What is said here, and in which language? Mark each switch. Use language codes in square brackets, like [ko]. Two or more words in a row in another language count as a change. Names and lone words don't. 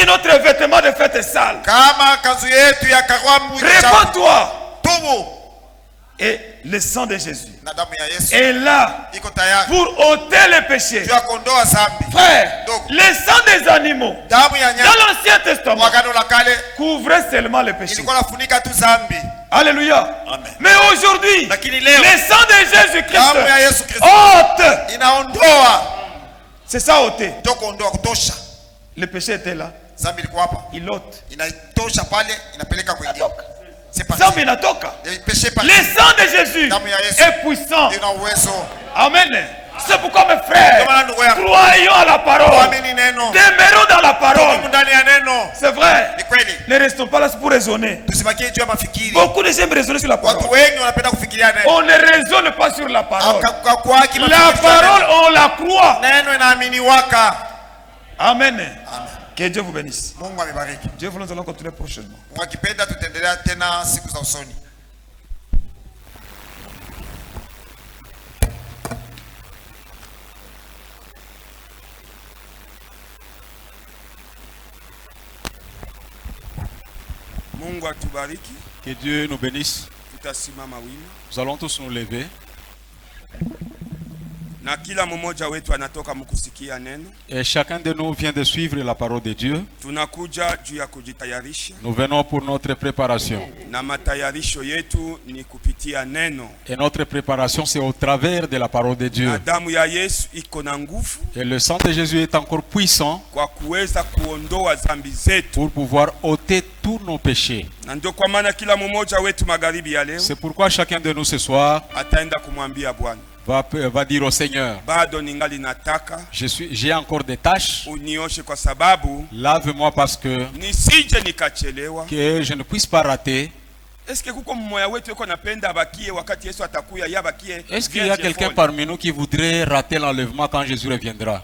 [fr] si notre vêtement de fête est sale. [sw] kama kanzu yetu ya karamu ilichafu. [fr] Réponds-toi. [sw] Tubu [fr] Et le sang de Jésus [sw] na damu ya Yesu [fr] est là [sw] iko tayari [fr] pour ôter le péché. [sw] juu ya kuondoa dhambi. [fr] Frère, Donc, le sang des animaux [sw] damu ya [fr] dans [sw] nyama [fr] l'Ancien Testament [sw] Agano la Kale [fr] couvrait seulement le péché. [sw] ilikuwa nafunika tu dhambi, [fr] Alléluia. Amen. Mais aujourd'hui, [sw] lakini leo [fr] le sang de Jésus-Christ [sw] damu ya Yesu Kristo [fr] ôte. [sw] inaondoa, [fr] C'est ça ôter. [sw] ndio kuondoa, kutosha. [fr] Le péché était là. [sw] Dhambi ilikuwa hapa, [fr] Il ôte. [sw] inatosha pale, inapeleka kwingine. [fr] C'est parti. [sw] Zambi inatoka. [fr] Le péché parti. Le sang de Jésus [sw] Damu ya Yesu [fr] est puissant. [sw] ina uwezo. [fr] Amen. C'est pourquoi mes frères, [sw] Ndio maana ndugu yangu, [fr] croyons à la parole. [sw] tuamini neno, [fr] Demeurons dans la parole. [sw] tuko ndani ya neno. [fr] C'est vrai. [sw] Ni kweli, [fr] Ne restons pas là pour raisonner. [sw] tusibakie juu ya mafikiri. [fr] Beaucoup de gens aiment raisonner sur la [sw] Watu [fr] parole. [sw] wengi wanapenda kufikiria neno. [fr] On ne raisonne pas sur la parole. [sw] Kwa haki [fr] La [sw] mafikiri [fr] parole, on la croit. [sw] neno inaaminiwaka. Amen. Amen. [fr] Que Dieu vous bénisse. [sw] Mungu amebariki. [fr] Dieu voulant, nous allons continuer prochainement. [sw] Mungu akipenda tutaendelea tena siku za usoni. Mungu atubariki. [fr] Que Dieu nous bénisse. [sw] Tutasimama wima. [fr] Nous allons tous nous lever. [sw] Na kila mmoja wetu anatoka mkusikia neno. [fr] Et chacun de nous vient de suivre la parole de Dieu. [sw] Tunakuja juu ya kujitayarisha. [fr] Nous venons pour notre préparation. [sw] Na matayarisho yetu ni kupitia neno. [fr] Et notre préparation, c'est au travers de la parole de Dieu. [sw] Na damu ya Yesu iko na nguvu. [fr] Et le sang de Jésus est encore puissant [sw] Kwa kuweza kuondoa dhambi zetu. [fr] pour pouvoir ôter tous nos péchés. [sw] Na ndio kwa maana kila mmoja wetu magharibi ya leo [fr] C'est pourquoi chacun de nous ce soir [sw] ataenda kumwambia Bwana, [fr] va dire au Seigneur, [sw] bado ningali nataka [fr] j'ai encore des tâches, [sw] unioshe kwa sababu [fr] lave-moi parce que [sw] nisije nikachelewa. [fr] je ne puisse pas rater. Est-ce que [sw] kuko mmoja wetu yuko napenda abakie wakati Yesu atakuya yabakie? [fr] Est-ce qu'il y a quelqu'un parmi nous qui voudrait rater l'enlèvement quand Jésus reviendra?